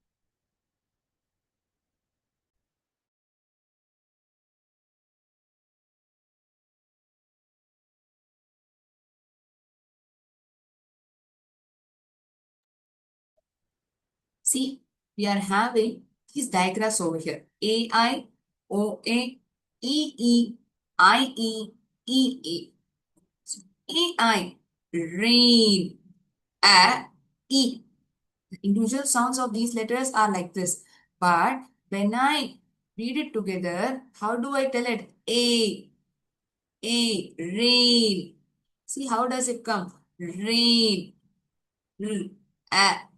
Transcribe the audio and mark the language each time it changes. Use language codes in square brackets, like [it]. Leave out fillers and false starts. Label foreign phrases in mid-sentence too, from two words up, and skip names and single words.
[en] See, we are having these digraphs over here. A, I, O, A, E, E, I, E, E, A. So, A, I, rain, A, E. The individual sounds of these letters are like this. But when I read it together, how do I tell it? Rain. See, how does it come?